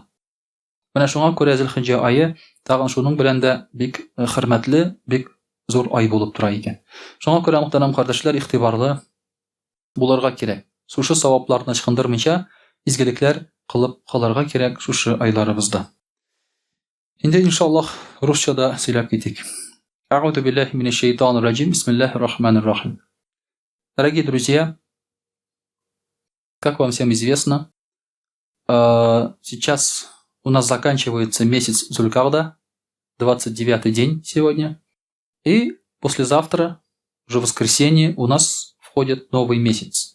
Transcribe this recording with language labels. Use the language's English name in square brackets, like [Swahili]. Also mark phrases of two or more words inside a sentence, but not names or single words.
[Tatar] Менә шуңа күрә Зилхиджа айы тагын шуның белән дә бик хөрмәтле, бик зур ай булып тора икән. Шуңа күрә мөхтәрәм кардәшләр, игътибарлы булырга кирәк. Шушы савапларны ычкындырмыйча изгелекләр кылып калырга кирәк шушы айларыбызда. Инде иншаллах русчада сөйләп китик. [Arabic] أعوذ بالله من الشيطان الرجيم بسم الله الرحمن الرحيم. [Russian] Дорогие друзья, как вам всем известно, сейчас у нас заканчивается месяц Зулькарда, 29-й день сегодня, и послезавтра, уже в воскресенье, у нас входит новый месяц.